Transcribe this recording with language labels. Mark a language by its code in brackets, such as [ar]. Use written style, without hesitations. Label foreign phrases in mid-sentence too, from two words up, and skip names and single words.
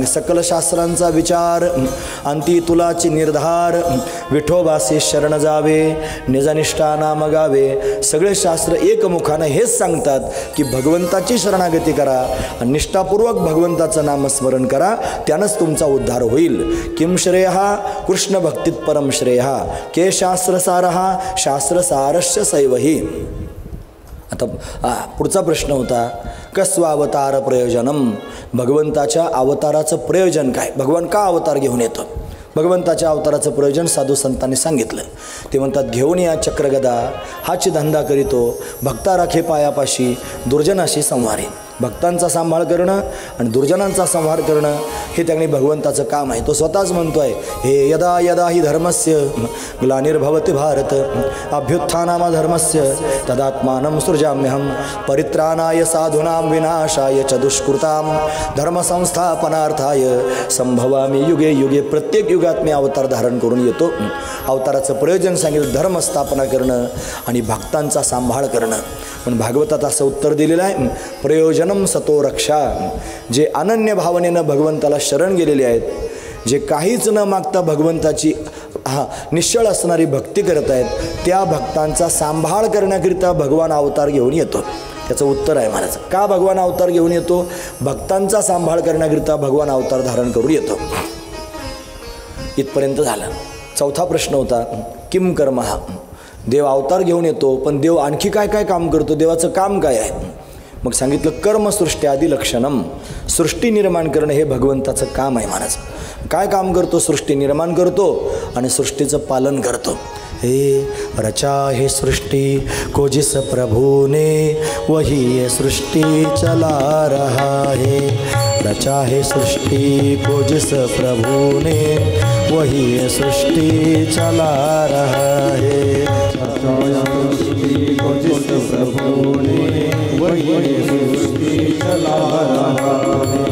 [mr] सकल शास्त्रांचा विचार अंती तुलाची निर्धार, विठोबासे शरण जावे निजनिष्ठा नाम गावे. सगळे शास्त्र एकमुखानं हेच सांगतात की भगवंताची शरणागती करा आणि निष्ठापूर्वक भगवंताचं नामस्मरण करा, त्यानंच तुमचा उद्धार होईल. [sa] किम श्रेय कृष्ण भक्तीत परम श्रेय, के शास्त्रसार शास्त्रसारस्य सैवही. [mr] आता पुढचा प्रश्न होता [sa] कस्वावतार प्रयोजनम, [mr] भगवंताच्या अवताराचं प्रयोजन काय? भगवान का अवतार घेऊन येतो? भगवंताच्या अवताराचं प्रयोजन साधू संतांनी सांगितलं. ते म्हणतात घेऊन या चक्रगदा, हाची धंदा करीतो, भक्ता राखे पायापाशी, दुर्जनाशी संहारी. भक्तांचा सांभाळ करणं आणि दुर्जनांचा संहार करणं हे त्यांनी भगवंताचं काम आहे. तो स्वतःच म्हणतो आहे हे [sa] यदा यदा ही धर्मस्य ग्लानिर्भवति भारत अभ्युत्थानाम धर्मस्य तदात्मानं सृजाम्यहं परित्राणाय साधूनां विनाशाय च दुष्कृतां धर्मसंस्थापनार्थाय संभवामी युगे युगे. [mr] प्रत्येक युगात मी अवतार धारण करून येतो. अवताराचं प्रयोजन सांगितलं धर्मस्थापना करणं आणि भक्तांचा सांभाळ करणं. पण भागवतात असं उत्तर दिलेलं आहे [sa] प्रयोजनम सतो रक्षा, [mr] जे अनन्य भावनेनं भगवंताला शरण गेलेले आहेत, जे काहीच न मागता भगवंताची निश्चळ असणारी भक्ती करत आहेत, त्या भक्तांचा सांभाळ करण्याकरिता भगवान अवतार घेऊन येतो. त्याचं उत्तर आहे महाराज. का भगवान अवतार घेऊन येतो? भक्तांचा सांभाळ करण्याकरिता भगवान अवतार धारण करून येतो. इथपर्यंत झालं. चौथा प्रश्न होता [sa] किम कर्म. [mr] देव अवतार घेऊन येतो पण देव आणखी काय काय काम करतो? देवाचं काम काय आहे? मग सांगितलं [sa] कर्मसृष्टी आदी लक्षणम, [mr] सृष्टी निर्माण करणं हे भगवंताचं काम आहे महाराज. काय काम करतो? सृष्टी निर्माण करतो आणि सृष्टीचं पालन करतो. [hi] हे रचा हे सृष्टी को जिस प्रभु ने वही ये सृष्टी चला रहा है. रचा है सृष्टी को जिस प्रभु ने वही ये सृष्टी चला रहा है. सृष्टि को जिस प्रभु ने वही ये सृष्टि चला रहा है.